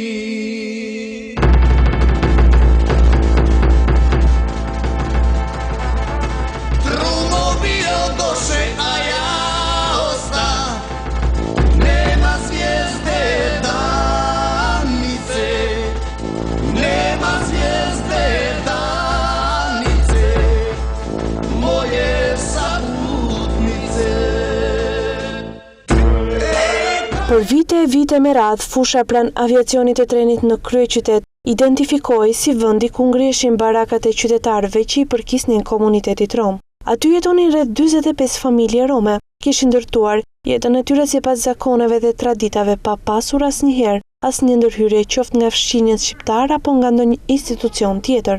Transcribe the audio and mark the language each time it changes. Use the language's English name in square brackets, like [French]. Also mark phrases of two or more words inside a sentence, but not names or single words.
[Serbian] Trumovi odoše, a ja osta, nema zvijezde danice, nema zvijezde danice, moje saputnice. [Albanian] Për vite e vite me radhë, fusha pran aviacionit e trenit në kryeqytet identifikoi si vendi ku ngriheshin barakat e qytetarëve që i përkisnin komunitetit rom. Aty jetonin rreth 45 familje rome, kishin ndërtuar jetën e tyre sipas zakoneve dhe traditave pa pasur asnjëherë asnjë ndërhyrje qoftë nga fshинjët shqiptar apo nga ndonjë institucion tjetër.